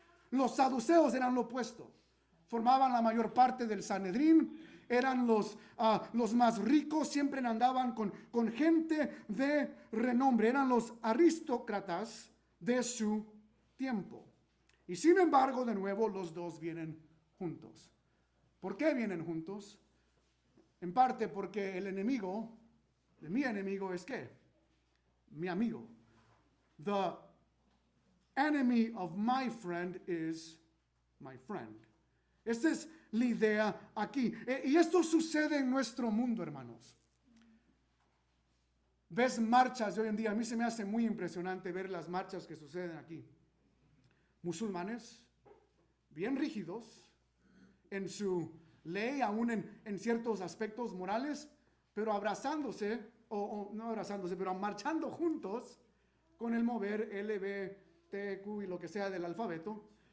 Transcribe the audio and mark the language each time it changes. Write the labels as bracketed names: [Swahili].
[Spanish] Los saduceos eran lo opuesto, formaban la mayor parte del Sanedrín, eran los más ricos, siempre andaban con gente de renombre, eran los aristócratas de su tiempo. Y sin embargo, de nuevo, los dos vienen juntos. ¿Por qué vienen juntos? En parte porque el enemigo de mi enemigo es ¿qué? Mi amigo. [English] The enemy of my friend is my friend. [Spanish] Esta es la idea aquí. Y esto sucede en nuestro mundo, hermanos. Ves marchas de hoy en día. A mí se me hace muy impresionante ver las marchas que suceden aquí. Musulmanes, bien rígidos en su ley, aún en ciertos aspectos morales, pero abrazándose, o no abrazándose, pero marchando juntos con el mover LGBTQ y lo que sea del alfabeto.